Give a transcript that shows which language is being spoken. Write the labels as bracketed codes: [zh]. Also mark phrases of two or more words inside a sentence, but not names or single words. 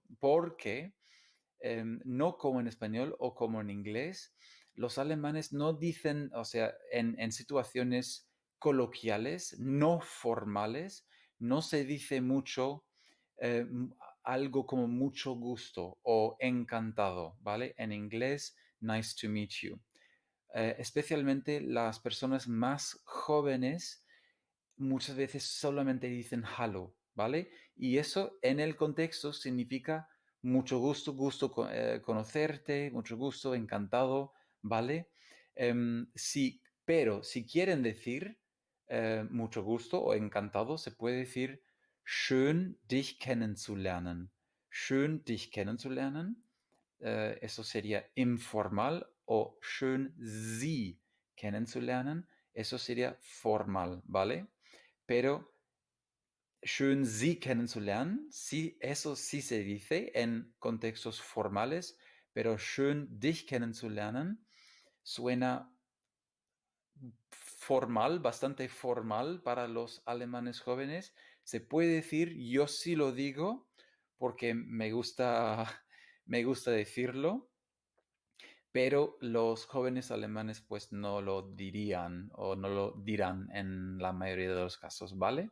[es] Porque no como en español o como en inglés, los alemanes no dicen, o sea, en situaciones coloquiales, no formales, no se dice mucho eh, algo como mucho gusto o encantado, ¿vale? En inglés, [en] nice to meet you. [es] Especialmente las personas más jóvenes muchas veces solamente dicen hello, ¿vale? Y eso en el contexto significa mucho gusto, conocerte, mucho gusto, encantado, ¿vale? Sí, pero si quieren decir mucho gusto o encantado, se puede decir [de] schön dich kennenzulernen. Schön dich kennenzulernen. [es] Eso sería informal o [de] schön Sie kennenzulernen. [es] Eso sería formal, ¿vale? Pero [de] schön Sie kennenzulernen, [es] sí, eso sí se dice en contextos formales, pero [de] schön dich kennenzulernen [es] suena formal, bastante formal para los alemanes jóvenes. Se puede decir, yo sí lo digo, porque me gusta decirlo, pero los jóvenes alemanes pues no lo dirían o no lo dirán en la mayoría de los casos, ¿vale?